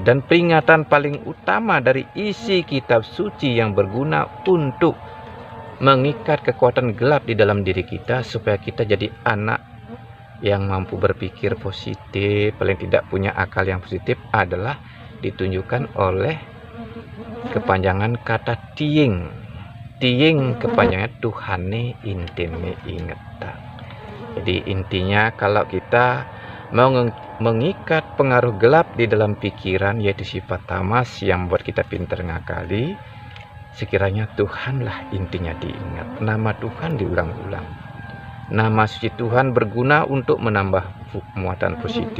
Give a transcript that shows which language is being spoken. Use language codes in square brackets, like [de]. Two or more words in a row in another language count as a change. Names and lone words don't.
[id] Dan peringatan paling utama dari isi kitab suci yang berguna untuk mengikat kekuatan gelap di dalam diri kita supaya kita jadi anak yang mampu berpikir positif, paling tidak punya akal yang positif, adalah ditunjukkan oleh kepanjangan kata tiing. [ban] Tiing kepanjangan Tuhane intine ingetan. [id] Jadi intinya kalau kita mau mengikat pengaruh gelap di dalam pikiran, yaitu sifat tamas yang buat kita pintar ngakali, sekiranya Tuhanlah intinya diingat. Nama Tuhan diulang-ulang. Nama suci Tuhan berguna untuk menambah muatan positif.